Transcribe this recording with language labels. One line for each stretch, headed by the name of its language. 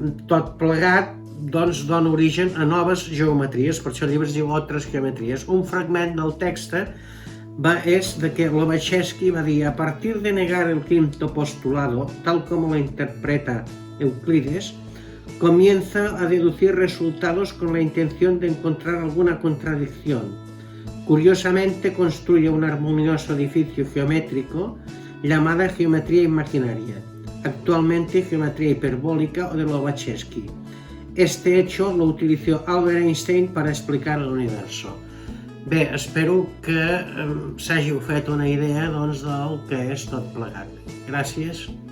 Catalan: Tot plegat dona origen a noves geometries, per això el llibre es diu Otras geometrías. Un fragment del text és de que Lobachevsky va dir:
Spanish: a partir de negar el quinto postulado, tal como lo interpreta Euclides, comienza a deducir resultados con la intención de encontrar alguna contradicción. Curiosamente construye un armonioso edificio geométrico llamada geometría imaginaria, actualmente geometría hiperbólica o de Lobachevsky. Este hecho lo utilizó Albert Einstein para explicar el universo.
Catalan: Bé, espero que s'hàgiu fet una idea del que és tot plegat. Gràcies.